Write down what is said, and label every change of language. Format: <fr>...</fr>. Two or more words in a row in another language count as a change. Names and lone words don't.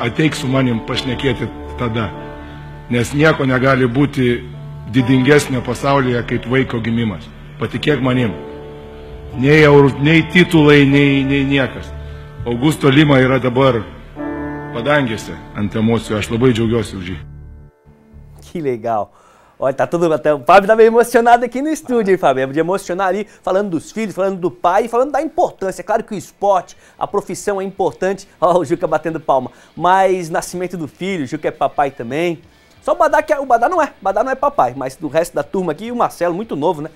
<lt>Ateik su manim pašnekėti tada. Nes nieko negali būti didingesnio pasaulyje kaip vaiko gimimas. Patikėk manim. Nei titulai, nei niekas. Augusto Lima yra dabar padangėse ant emocijų. Aš labai džiaugiuosi už jį.</lt> <pt>Que legal. Olha, tá todo... O Fábio tá meio emocionado aqui no estúdio, hein, Fábio? É de emocionar ali, falando dos filhos, falando do pai e falando da importância. É claro que o esporte, a profissão é importante. Ó, o Juca batendo palma. Mas nascimento do filho, o Juca é papai também. Só o Badá, que o Badá não é papai, mas do resto da turma aqui, o Marcelo, muito novo, né?</pt>